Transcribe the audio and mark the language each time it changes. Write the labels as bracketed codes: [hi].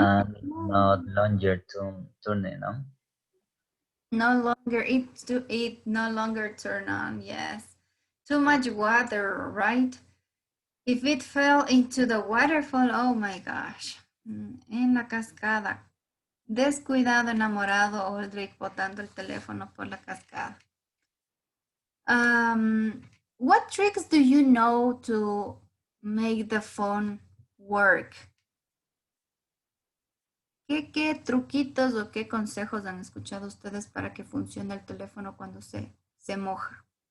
[en] and not longer turning on. No longer it no longer turn on. Yes, too much water, right? If it fell into the waterfall, oh my gosh. [es] En la cascada. Descuidado, enamorado, Aldrich botando el teléfono por la cascada. [en] What tricks do you know to make the phone work? [es] ¿Qué truquitos o qué consejos han escuchado ustedes para que funcione el teléfono cuando se moja?